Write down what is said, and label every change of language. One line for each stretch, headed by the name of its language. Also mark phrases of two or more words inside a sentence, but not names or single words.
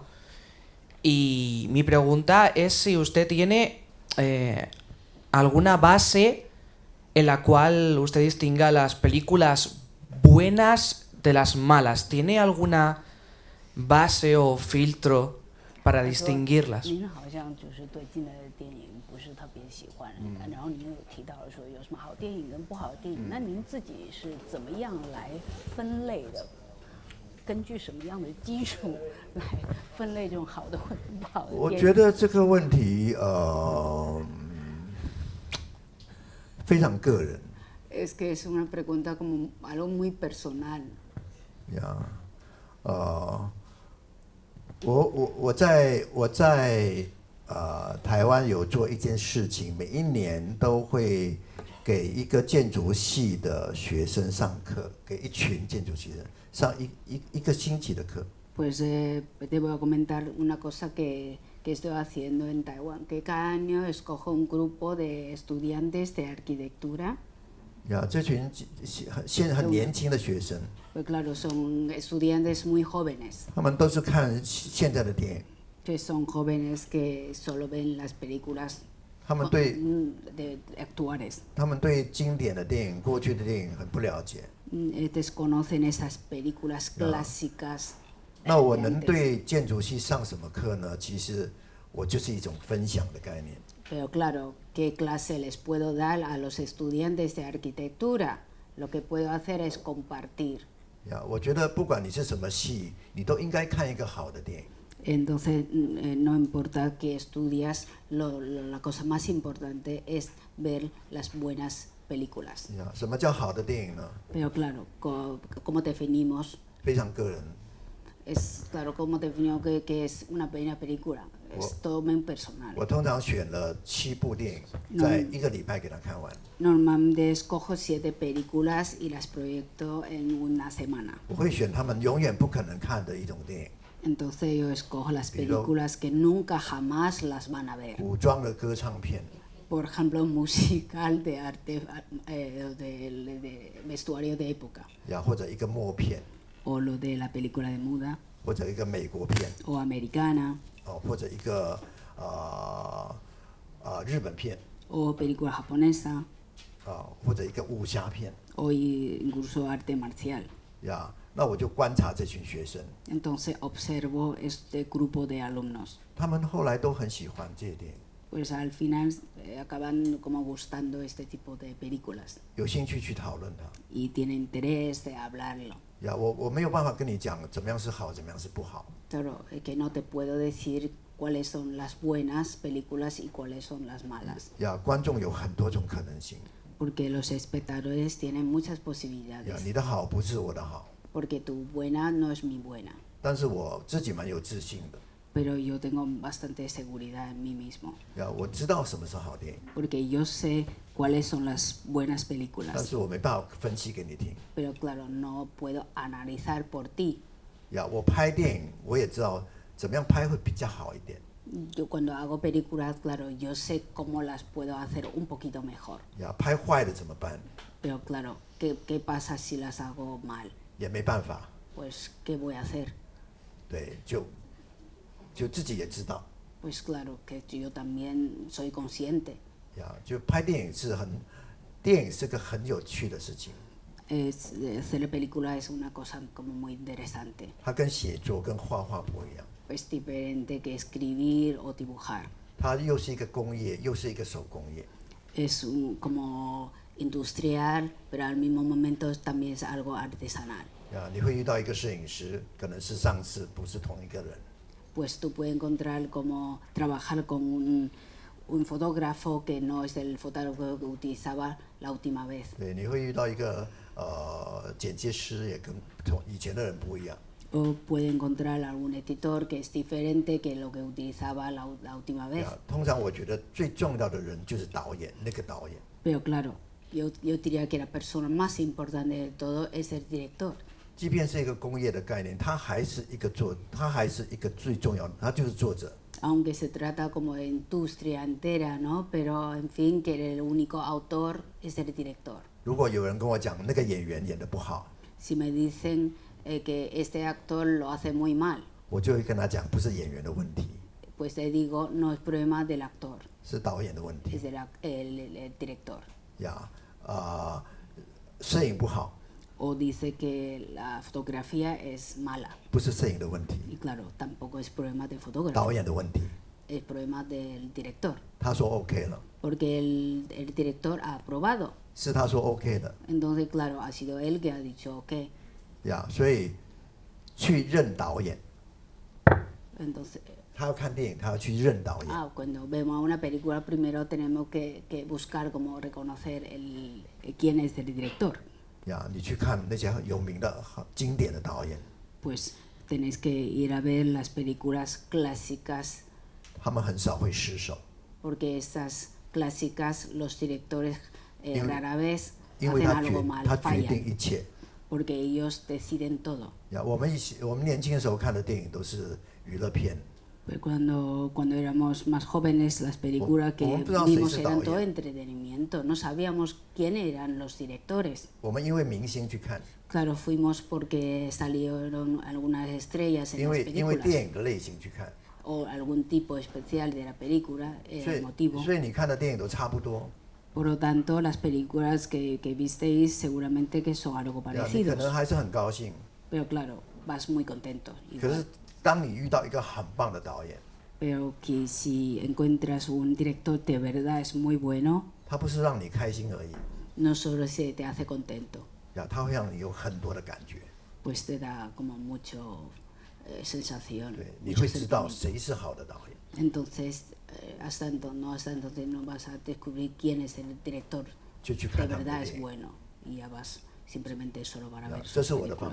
Spanish: Y mi pregunta es si usted tiene alguna base en la cual usted distinga las películas buenas de las malas. ¿Tiene alguna base o filtro para distinguirlas?
Chinese: 您好像就是对近代的电影不是特别喜欢，然后您有提到说有什么好电影跟不好的电影，那您自己是怎么样来分类的？根据什么样的基础来分类这种好的或者不好的电影？我觉得这个问题非常个人。
Spanish: Es que es una pregunta como algo muy personal.
Chinese: 我在台湾有做一件事情，每一年都会给一个建筑系的学生上课，给一群建筑系的上一个星期的课。
Spanish: Pues te voy a comentar una cosa que estoy haciendo en Taiwán, que cada año escojo un grupo de estudiantes de arquitectura.
Chinese: 这群很年轻的学生。
Spanish: Pues claro, son estudiantes muy jóvenes.
Chinese: 他们都是看现在的电影。
Spanish: Que son jóvenes que solo ven las películas
Chinese: 他们对
Spanish: de actuales.
Chinese: 他们对经典的电影、过去的电影很不了解。
Spanish: Desconocen esas películas clásicas.
Chinese: 那我能对建筑系上什么课呢？其实我就是一种分享的概念。
Spanish: Pero claro, ¿qué clase les puedo dar a los estudiantes de arquitectura? Lo que puedo hacer es compartir.
Chinese: 我觉得不管你是什么系，你都应该看一个好的电影。
Spanish: Entonces, no importa qué estudias, la cosa más importante es ver las buenas películas.
Chinese: 什么叫好的电影呢？
Spanish: Pero claro, ¿cómo definimos?
Chinese: 非常个人。
Spanish: Es claro, ¿cómo definimos qué es una buena película? Es todo muy personal.
Chinese: 我通常选了7部电影，在1个礼拜给它看完。
Spanish: Normalmente escojo 7 películas y las proyecto en una semana.
Chinese: 我会选他们永远不可能看的一种电影。
Spanish: Entonces yo escojo las películas que nunca jamás las van a ver.
Chinese: 古装的歌唱片。
Spanish: Por ejemplo, musical de arte, de vestuario de época.
Chinese: 或者一个默片。
Spanish: O lo de la película de muda.
Chinese: 或者一个美国片。
Spanish: O americana.
Chinese: 或者一个日本片。
Spanish: O película japonesa.
Chinese: 或者一个武侠片。
Spanish: O incluso arte marcial.
Chinese: 那我就观察这群学生。
Spanish: Entonces observo este grupo de alumnos.
Chinese: 他们后来都很喜欢这些电影。
Spanish: Pues al final acaban como gustando este tipo de películas.
Chinese: 有兴趣去讨论它。
Spanish: Y tienen interés de hablarlo.
Chinese: 我没有办法跟你讲怎么样是好，怎么样是不好。
Spanish: Claro, que no te puedo decir cuáles son las buenas películas y cuáles son las malas.
Chinese: 观众有很多种可能性。
Spanish: Porque los espectadores tienen muchas posibilidades.
Chinese: 你的好不是我的好。
Spanish: Porque tu buena no es mi buena.
Chinese: 但是我自己蛮有自信的。
Spanish: Pero yo tengo bastante seguridad en mí mismo.
Chinese: 我知道什么是好电影。
Spanish: Porque yo sé cuáles son las buenas películas.
Chinese: 但是我没办法分析给你听。
Spanish: Pero claro, no puedo analizar por ti.
Chinese: 我拍电影，我也知道怎么样拍会比较好一点。
Spanish: Yo cuando hago películas, claro, yo sé cómo las puedo hacer un poquito mejor.
Chinese: 拍坏了怎么办？
Spanish: Pero claro, ¿qué pasa si las hago mal?
Chinese: 也没办法。
Spanish: Pues, ¿qué voy a hacer?
Chinese: 对，就自己也知道。
Spanish: Pues claro, que yo también soy consciente.
Chinese: 就拍电影电影是个很有趣的事情。
Spanish: Hacer película es una cosa como muy interesante.
Chinese: 它跟写作、跟画画不一样。
Spanish: Es diferente que escribir o dibujar.
Chinese: 它又是一个工业，又是一个手工业。
Spanish: Es como industrial, pero al mismo momento también es algo artesanal.
Chinese: 你会遇到一个摄影师，可能是上次，不是同一个人。
Spanish: Pues tú puedes encontrar como trabajar con un fotógrafo que no es el fotógrafo que utilizaba la última vez.
Chinese: 对，你会遇到一个剪接师，也跟以前的人不一样。
Spanish: O puede encontrar algún editor que es diferente que lo que utilizaba la última vez.
Chinese: 通常我觉得最重要的人就是导演，那个导演。
Spanish: Pero claro, yo diría que la persona más importante de todo es el director.
Chinese: 即便是一个工业的概念，他还是一个最重要的，他就是作者。
Spanish: Aunque se trata como de industria entera, ¿no? Pero en fin, que el único autor es el director.
Chinese: 如果有人跟我讲那个演员演得不好，
Spanish: Si me dicen que este actor lo hace muy mal,
Chinese: 我就会跟他讲，不是演员的问题，
Spanish: pues le digo, no es problema del actor,
Chinese: 是导演的问题。
Spanish: es el director.
Chinese: 摄影不好，
Spanish: O dice que la fotografía es mala.
Chinese: 不是摄影的问题，
Spanish: Y claro, tampoco es problema del fotógrafo,
Chinese: 导演的问题。
Spanish: es problema del director.
Chinese: 他说 OK 了，
Spanish: Porque el director ha aprobado.
Chinese: 是他说 OK 的。
Spanish: Entonces, claro, ha sido él que ha dicho OK.
Chinese: 所以去认导演。
Spanish: Entonces,
Chinese: 他要看电影，他要去认导演。
Spanish: cuando vemos una película, primero tenemos que buscar como reconocer quién es el director.
Chinese: 你去看那些有名的、经典的导演。
Spanish: Pues tenéis que ir a ver las películas clásicas.
Chinese: 他们很少会失手。
Spanish: Porque estas clásicas, los directores rara vez
Chinese: 因为
Spanish: hacen
Chinese: 他
Spanish: algo mal,
Chinese: 决定
Spanish: fallan.
Chinese: 一切。
Spanish: Porque ellos deciden todo.
Chinese: 我们年轻的时候看的电影都是娱乐片。
Spanish: Pues cuando éramos más jóvenes, las películas que vimos eran todo entretenimiento. No sabíamos quién eran los directores.
Chinese: 我们因为明星去看。
Spanish: Claro, fuimos porque salieron algunas estrellas en las películas.
Chinese: 因为电影的类型去看。
Spanish: O algún tipo especial de la película, el motivo.
Chinese: 所以你看的电影都差不多。
Spanish: Por lo tanto, las películas que visteis seguramente que son algo
Chinese: 你
Spanish: parecidos.
Chinese: 可能还是很高兴。
Spanish: Pero claro, vas muy contento.
Chinese: 可是当你遇到一个很棒的导演，
Spanish: pero que si encuentras un director de verdad es muy bueno,
Chinese: 他不是让你开心而已，
Spanish: no solo se te hace contento,
Chinese: 他会让你有很多的感觉，
Spanish: pues te da como mucho sensación.
Chinese: 对，你
Spanish: mucho
Chinese: 会知道
Spanish: sentimiento.
Chinese: 谁是好的导演。
Spanish: Entonces, hasta entonces no vas a descubrir quién es el director
Chinese: 就去
Spanish: de
Chinese: 看他们的
Spanish: verdad es
Chinese: 电影。
Spanish: bueno y ya vas simplemente solo para ver
Chinese: 这
Spanish: sus
Chinese: 是我的方